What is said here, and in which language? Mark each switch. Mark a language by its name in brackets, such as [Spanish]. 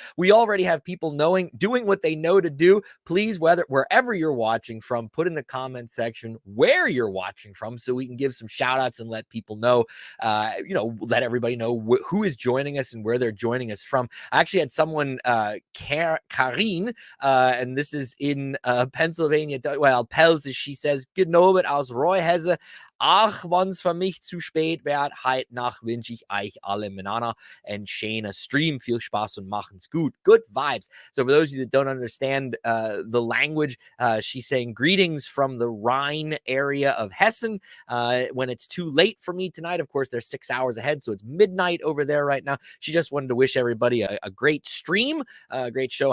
[English] We already have people doing what they know to do. Please, wherever you're watching from, put in the comment section where you're watching from so we can give some shout outs and let people know, let everybody know who is joining us and where they're joining us from. I actually had someone, Karin, and this is in Pennsylvania. Well, Pels, she says, [German] Genobet aus Roy Hesse. Ach, wann's für mich zu spät wird, heute Nacht wünsche ich euch alle miteinander einen schönen Stream. Viel Spaß und machen's gut. [English] Good vibes. So for those of you that don't understand the language, she's saying greetings from the Rhine area of Hessen. When it's too late for me tonight, of course, they're 6 hours ahead, so it's midnight over there right now. She just wanted to wish everybody a great stream, a great show.